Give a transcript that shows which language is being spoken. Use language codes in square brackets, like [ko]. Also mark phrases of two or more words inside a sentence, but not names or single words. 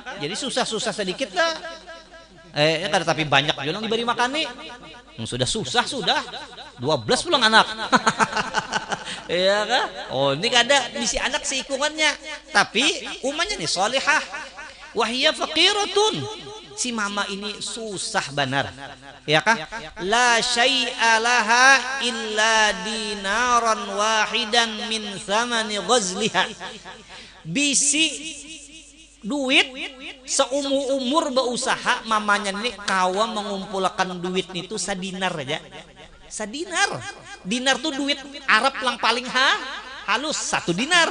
[bjn] Jadi susah sedikit lah, kada tapi banyak juga diberi makan nih, sudah susah 12 pulang anak. Ya kan? Oh ini kada bisa anak seikungannya, tapi umanya nih solehah, [ar] وهي فقيرة, [bjn] si mama ini susah benar, ya kah? [ar] لا شيء لها إلا دينارا واحدا من ثمن غزلها, [bjn] bisi duit seumur berusaha mamanya ini kawa mengumpulkan duit itu sadinar aja. Dinar tuh duit Arab yang paling halus, 1 dinar.